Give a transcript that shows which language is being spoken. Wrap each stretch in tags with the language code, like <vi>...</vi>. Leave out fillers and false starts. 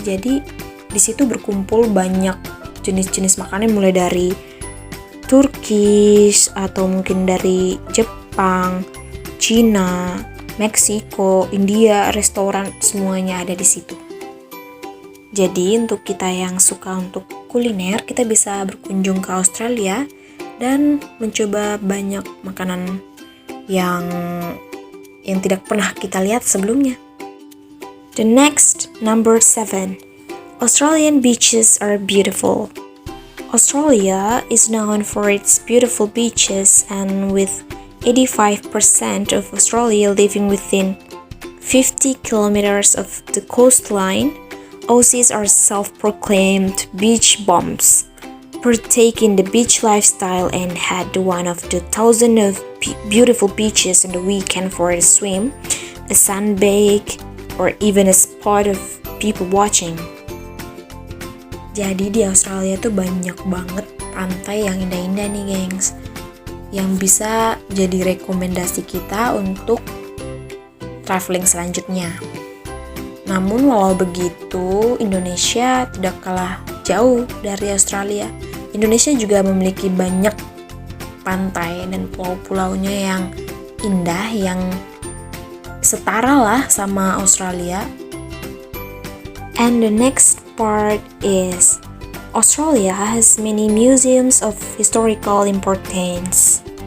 <id>Jadi di situ berkumpul banyak jenis-jenis makanan mulai dari Turkish atau mungkin dari Jepang, Cina, Meksiko, India, restoran semuanya ada di situ. Jadi untuk kita yang suka untuk kuliner, kita bisa berkunjung ke Australia dan mencoba banyak makanan yang tidak pernah kita lihat sebelumnya.</id> <en>The next, number 7. Australian beaches are beautiful. Australia is known for its beautiful beaches, and with 85% of Australia living within 50 kilometers of the coastline, Aussies are self-proclaimed beach bums, partake in the beach lifestyle and had one of the thousands of beautiful beaches on the weekend for a swim, a sunbake, or even a spot of people watching.</en> <id>Jadi di Australia tuh banyak banget pantai yang indah-indah nih gengs, yang bisa jadi rekomendasi kita untuk traveling selanjutnya. Namun walau begitu, Indonesia tidak kalah jauh dari Australia. Indonesia juga memiliki banyak pantai dan pulau-pulaunya yang indah, yang setara lah sama Australia.</id> <en>And the next part is Australia has many museums of historical importance.</en>